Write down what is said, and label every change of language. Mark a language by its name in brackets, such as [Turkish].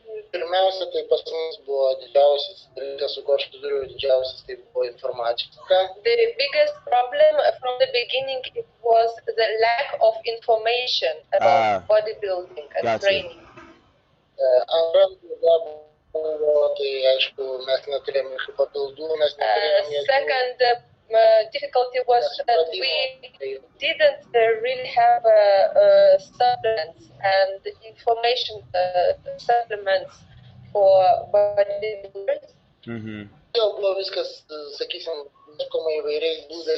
[Lithuanian] Pirmiausia, tai pas mus buvo didžiausias dalykas, su kuo aš susidūriau, didžiausias tai buvo informatika. [English] The biggest problem from the beginning it was the lack of information about bodybuilding and training. [Lithuanian] Antras buvo, tai aišku, mes neturėjome jokių papildų, mes neturėjome jokių. [English] Second difficulty was that we didn't really have supplements and information supplements for bodybuilders. [Lithuanian] Jau buvo viskas, sakysim, ieškoma įvairiais būdais,